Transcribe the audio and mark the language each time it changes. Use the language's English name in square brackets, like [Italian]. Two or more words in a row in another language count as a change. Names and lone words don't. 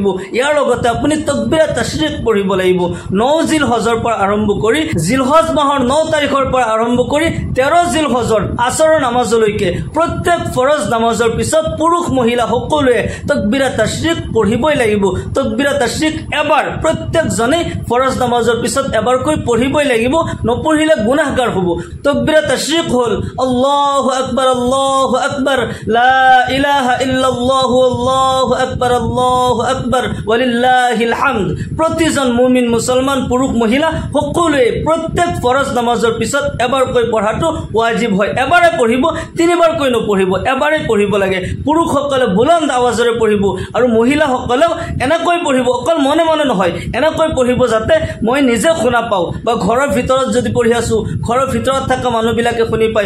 [Assamese] ইয়াৰ লগতে আপুনি তাকবীৰত তাশৰিক পঢ়িব লাগিব। 9 জিলহজৰ পৰা আৰম্ভ কৰি, জিলহজ মাহৰ 9 তাৰিখৰ পৰা আৰম্ভ কৰি 13 জিলহজৰ আসৰৰ নামাজলৈকে প্ৰত্যেক ফৰজ নামাজৰ পিছত পুৰুষ মহিলা সকলোৱে তাকবীৰত তাশৰিক পঢ়িবই লাগিব। তাকবীৰত তাশৰিক এবাৰ প্ৰত্যেকজনে ফৰজ নামাজৰ পিছত এবাৰকৈ পঢ়িবই লাগিব। নপঢ়িলে গুনাহগাৰ হ'ব। তাকবীৰত তাশৰিক হ'ল [Arabic] الله أكبر، الله أكبر، لا إله إلا الله، الله أكبر، الله أكبر، ولله الحمد. [Assamese] প্ৰতিজন মুমিন মুছলমান পুৰুষ মহিলা সকলোৱে প্ৰত্যেক ফৰজ নামাজৰ পিছত এবাৰকৈ পঢ়াটো ওয়াজিব হয়। এবাৰে পঢ়িব, 3বাৰকৈ নপঢ়িব, এবাৰে পঢ়িব লাগে। পুৰুষসকলে বুলন্দ আৱাজেৰে পঢ়িব আৰু মহিলাসকলেও এনেকৈ পঢ়িব। অকল মনে মনে নহয়, এনেকৈ পঢ়িব যাতে মই নিজে শুনা পাওঁ, বা ঘৰৰ ভিতৰত যদি পঢ়ি আছো, ঘৰৰ ভিতৰত থকা মানুহবিলাকে শুনি পায়।